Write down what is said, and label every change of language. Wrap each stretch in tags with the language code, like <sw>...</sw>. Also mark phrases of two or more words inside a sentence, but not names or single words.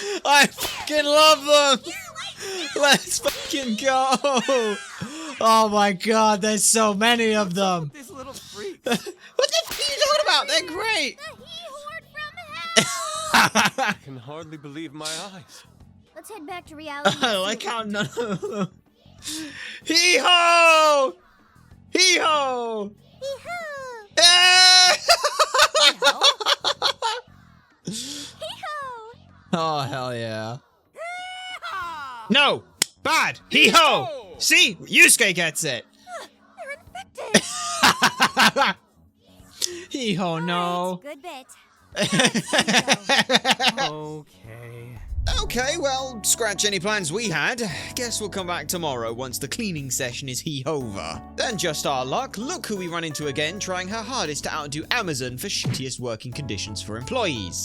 <en>I fucking love them. Let's fucking go. Oh my god, there's so many of them. These little freaks. What the fuck are you talking about? They're great. The he-horde from hell! I can hardly believe my eyes. Let's head back to reality. I like how none of them. Hee-ho! Hee-ho! Hee-ho! Eh! Hee-ho! Oh, hell yeah. No! Bad! Hee-ho! See? Yusuke gets it. They're infected. Hee-ho, no. Good bit. Okay. Okay, well, scratch any plans we had. Guess we'll come back tomorrow once the cleaning session is over. Then just our luck, look who we run into again trying her hardest to outdo Amazon for shittiest working conditions for employees.</en>